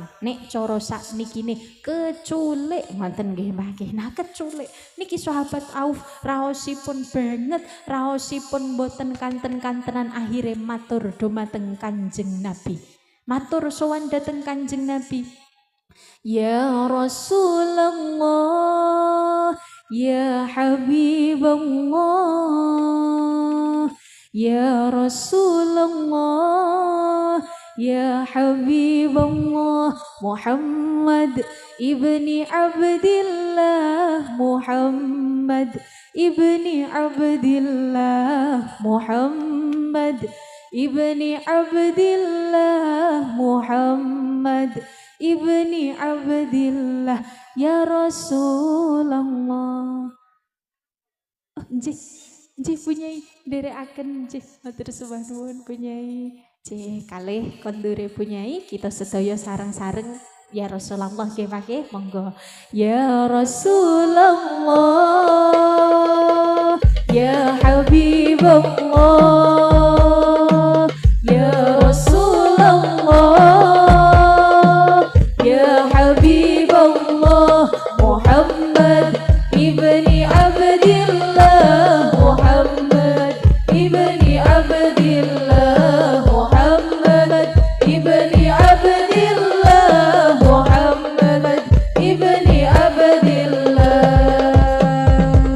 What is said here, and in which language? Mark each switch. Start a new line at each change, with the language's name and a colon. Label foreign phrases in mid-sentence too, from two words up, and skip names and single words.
Javanese: Nek cara sakniki keculik ngoten nggih Mbah nggih. Nah keculik niki sahabat Auf raosipun banget, raosipun boten kanten-kantenan akhire matur dumateng Kanjeng Nabi. Matur sowan dhateng Kanjeng Nabi.
Arabic: يا رسول الله، يا حبيب الله، يا رسول الله، يا حبيب الله، محمد بن عبد الله، محمد بن عبد الله، محمد بن عبد الله، محمد بن عبد الله، يا رسول الله.
Javanese: Nggih punyai nderekaken nggih matur sembah nuwun punyai. Nggih kalih kondure punyai kita sedaya sareng-sareng
Arabic: يا رسول الله
Javanese: nggih nggih monggo.
Arabic: يا رسول الله، يا حبيب الله، يا رسول الله، يا حبيب الله، محمد بن عبد الله، محمد بن عبد الله، محمد بن عبد الله، محمد بن عبد الله.